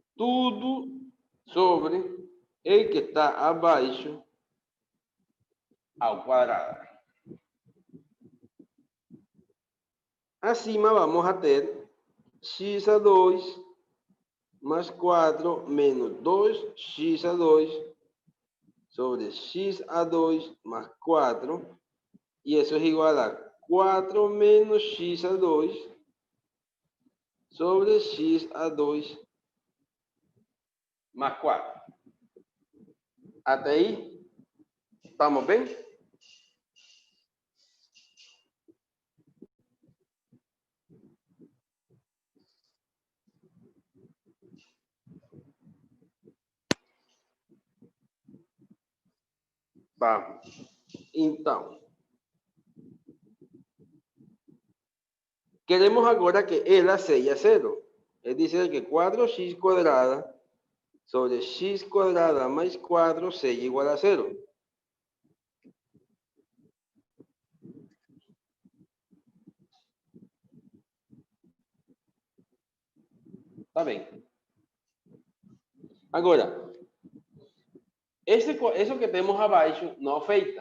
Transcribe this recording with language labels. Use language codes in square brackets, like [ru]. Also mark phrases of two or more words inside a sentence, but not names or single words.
[pt] Tudo sobre [es] el que [pt] está abaixo ao quadrado. Acima vamos a ter x a 2 más 4 menos 2x a 2 sobre x a 2 más 4. [es] Y eso es igual a 4 menos x a 2 sobre x a 2 más 4. Hasta ahí, ¿estamos bien? Vamos. [pt] Então, queremos agora que ela seja zero. [es] Es decir, que 4x cuadrada sobre x cuadrada más 4 [pt] seja igual a [es] 0. [pt] Tá bem. Agora, isso que temos abaixo não afeta.